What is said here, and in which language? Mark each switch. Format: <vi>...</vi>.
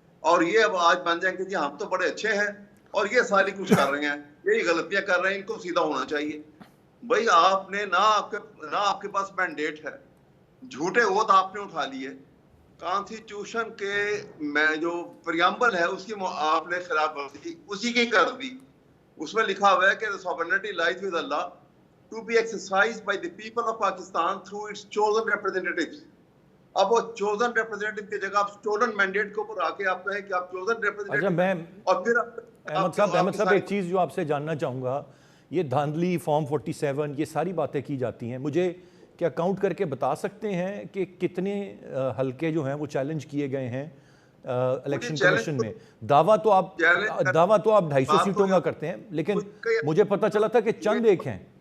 <ur>اور یہ اب آج بن جائیں کہ جی ہم تو بڑے اچھے ہیں اور یہ ساری کچھ کر رہے ہیں، یہی غلطیاں کر رہے ہیں، ان کو سیدھا ہونا چاہیے. بھائی آپ نے نہ آپ کے پاس مینڈیٹ ہے، جھوٹے ووٹ آپ نے اٹھا لیے، کانسٹیٹیوشن کے میں جو پریامبل ہے اس کی آپ نے خلاف ورزی اسی کی کر دی. اس میں لکھا ہوا ہے کہ</ur> <en>sovereignty lies with Allah to be exercised by the people of Pakistan through its chosen representatives.</en> <ur>اب وہ چوزن ریپرزینٹیو کی جگہ آپ اسٹولن مینڈیٹ کے اوپر آ کے آپ کہیں کہ آپ چوزن ریپرزینٹیو. اچھا میں اور پھر احمد صاحب ایک چیز جو آپ سے جاننا چاہوں گا، یہ دھاندلی فارم 47 یہ ساری باتیں کی جاتی ہیں، مجھے کیا کاؤنٹ کر کے بتا سکتے ہیں کہ کتنے حلقے جو ہیں وہ چیلنج کیے گئے ہیں الیکشن کمیشن میں؟ دعویٰ تو آپ 250 سیٹوں کا کرتے ہیں، لیکن مجھے پتہ چلا تھا کہ چند ایک ہیں.</ur>